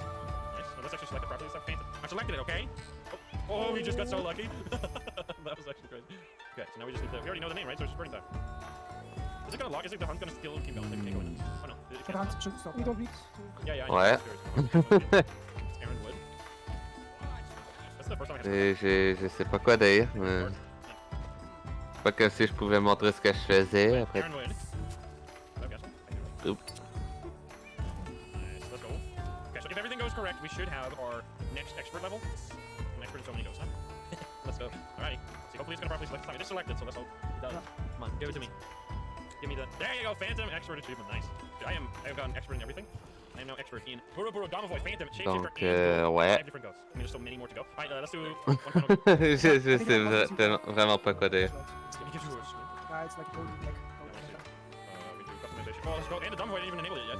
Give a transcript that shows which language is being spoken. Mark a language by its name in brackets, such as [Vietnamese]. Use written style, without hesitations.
[English] Nice. So let's actually select the properties of Phantom. I selected it, okay? Oh, we just got so lucky. That was actually crazy. Okay, so now we just need to. We already know the name, right? So it's just burning time. Is it gonna lock? Is it the hunt gonna still keep going? Like, it can't go in. Oh no. It But the can't. hunt should stop. We don't need to... Yeah, yeah. I [French] Ouais. [English] know. It's Aaron Wood. That's the first time I had to. [French] Je sais pas quoi dire, mais... Pas comme si je pouvais montrer ce que je faisais après. [English] Aaron Wood. Okay, so. Oop. Nice, let's go. Okay, so if everything goes correct, we should have our next expert level. An expert in so many ghosts, huh? Let's go. Alrighty. See, hopefully it's gonna properly select the time. It is selected, so let's hope it does. Come on, give it to me. Give me the. There you go, Phantom Expert Achievement. Nice. I have gotten expert in everything. I am now expert in Buru Buru Domovoid Phantom Shapeshifter [French] Donc, [English] and [French] ouais. [English] 5 different ghosts. I mean, there's so many more to go. Alright, let's do one final. [French] Je sais vraiment pas quoi dire. [English] It gives you a swing. Yeah, it's like golden black. We do customization. Oh, let's go. And the Domovoid didn't even enable it yet.